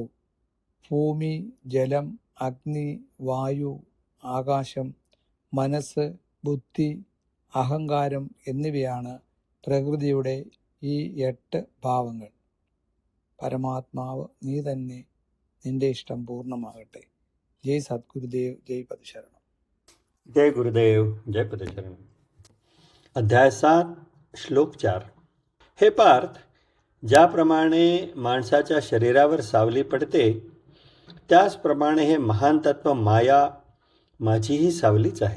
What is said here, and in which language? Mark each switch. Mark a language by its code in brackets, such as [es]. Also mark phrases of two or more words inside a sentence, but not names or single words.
[ml] ഭൂമി, ജലം, അഗ്നി, വായു, ആകാശം, മനസ്സ്, ബുദ്ധി, അഹങ്കാരം എന്നിവയാണ് പ്രകൃതിയുടെ ഈ 8 ഭാവങ്ങൾ. പരമാത്മാവ് നീ തന്നെ, നിന്റെ ഇഷ്ടം പൂർണ്ണമാകട്ടെ. [hi] जय सद्गुरुदेव, जय पदशरणम्. जय गुरुदेव, जय पदचरण। अध्याय 7 श्लोक 4। [mr] हे पार्थ, ज्याप्रमाणे माणसाच्या शरीरावर सावली पडते, त्याचप्रमाणे हे महान तत्व माया माझीही सावलीच आहे.